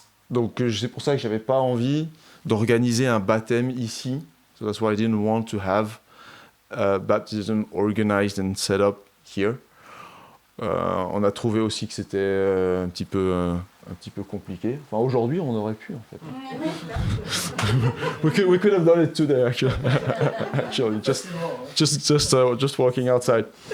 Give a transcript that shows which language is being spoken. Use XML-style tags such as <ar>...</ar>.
<fr>Donc c'est pour ça que j'avais pas envie d'organiser un baptême ici.</fr> <en>So that's why I didn't want to have baptism organized and set up here.</en> <fr>On a trouvé aussi que c'était un petit peu compliqué. Enfin, aujourd'hui, on aurait pu, en fait.</fr> <en>we could have done it today, actually. Actually, just walking outside.</en>